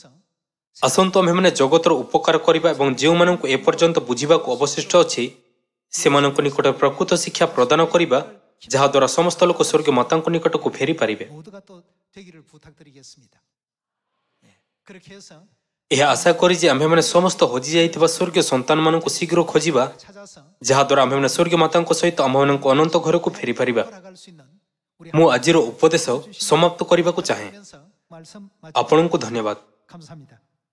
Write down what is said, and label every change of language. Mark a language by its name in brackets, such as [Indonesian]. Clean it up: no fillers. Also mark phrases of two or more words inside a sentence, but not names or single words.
[Odia] ଆସନ୍ତୁ ଆମ୍ଭେମାନେ ଜଗତର ଉପକାର କରିବା ଏବଂ ଯେଉଁମାନଙ୍କୁ ଏପର୍ଯ୍ୟନ୍ତ ବୁଝିବାକୁ ଅବଶିଷ୍ଟ ଅଛି ସେମାନଙ୍କ ନିକଟରେ ପ୍ରକୃତ ଶିକ୍ଷା ପ୍ରଦାନ କରିବା, ଯାହାଦ୍ୱାରା ସମସ୍ତ ଲୋକ ସ୍ୱର୍ଗୀୟ ମାତାଙ୍କ ନିକଟକୁ ଫେରିପାରିବେ। [Korean] 모두가 또 되기를 부탁드리겠습니다. 예, 그렇게 해서 [Odia] ଏହା ଆଶା କରି ଯେ ଆମ୍ଭେମାନେ ସମସ୍ତ ହଜିଯାଇଥିବା ସ୍ୱର୍ଗୀୟ ସନ୍ତାନମାନଙ୍କୁ ଶୀଘ୍ର ଖୋଜିବା, [Korean] 찾아서 [Odia] ଯାହାଦ୍ୱାରା ଆମ୍ଭେମାନେ ସ୍ୱର୍ଗୀୟ ମାତାଙ୍କ ସହିତ ଆମ୍ଭମାନଙ୍କ ଅନନ୍ତ ଘରକୁ ଫେରିପାରିବା। [Korean] 돌아갈 수 있는 우리 [Odia] ମୁଁ ଆଜିର ଉପଦେଶ ସମାପ୍ତ କରିବାକୁ ଚାହେଁ। [Korean] 하면서 말씀 [Odia] ଆପଣଙ୍କୁ ଧନ୍ୟବାଦ। [Korean] 감사합니다.